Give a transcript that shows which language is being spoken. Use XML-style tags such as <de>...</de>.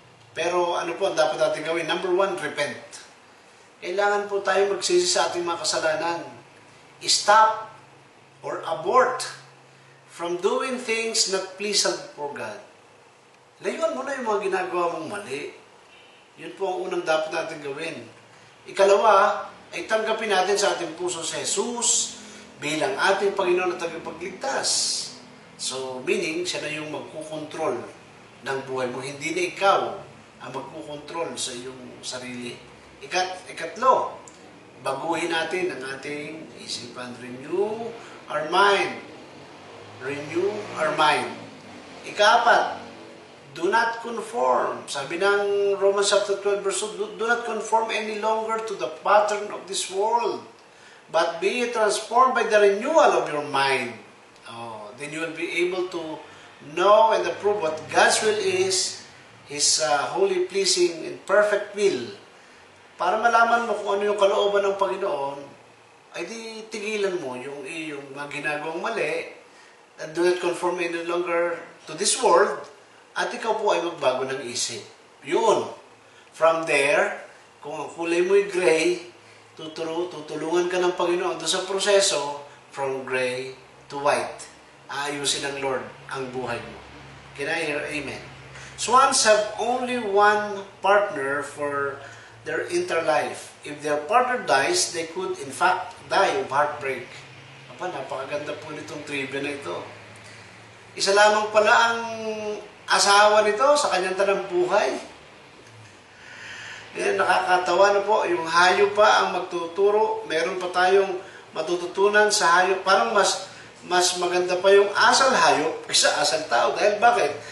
<tl>Pero ano po ang dapat natin gawin?</tl> <en>Number 1, repent.</en> <tl>Kailangan po tayo magsisi sa ating mga kasalanan.</tl> <en>Stop or abort from doing things not pleasant for God.</en> <tl>layuan mo na yung mga ginagawa mong mali. Yun po ang unang dapat natin gawin. Ikalawa, ay tanggapin natin sa ating puso si Jesus bilang ating Panginoon at tagapagligtas. So, meaning, siya na yung magkukontrol ng buhay mo. Hindi na ikaw ang magkukontrol sa iyong sarili. Ikatlo, baguhin natin ang ating isipan.</tl> <en>Renew our mind. Renew our mind.</en> <tl>Ikaapat,</tl> <en>do not conform.</en> <tl>Sabi ng</tl> <en>Romans chapter 12 verse 2, do not conform any longer to the pattern of this world, but be transformed by the renewal of your mind. Then you will be able to know and approve what God's will is, His holy, pleasing, and perfect will.</en> <tl>Para malaman mo kung ano yung kalooban ng Panginoon, ay di tigilan mo yung iyong mga ginagawang mali,</tl> <en>and do not conform any longer to this world,</en> <tl>at ikaw po ay magbago ng isip. Yun.</tl> <en>From there,</en> <tl>kung ang kulay mo'y gray, tutulungan ka ng Panginoon doon sa proseso,</tl> <en>from gray to white.</en> <tl>Aayusin ng Lord ang buhay mo.</tl> <en>Can I hear amen? Swans have only one partner for their interlife. If their partner dies, they could in fact die of heartbreak.</en> <tl>Napakaganda po nitong trivia na ito. Isa lamang pala ang asawa nito sa kanyang tanang buhay. Yan, nakakatawa na po. Yung hayop pa ang magtuturo. Meron pa tayong matututunan sa hayop. Parang mas maganda pa yung asal hayop kaysa asal tao. Dahil bakit?</tl>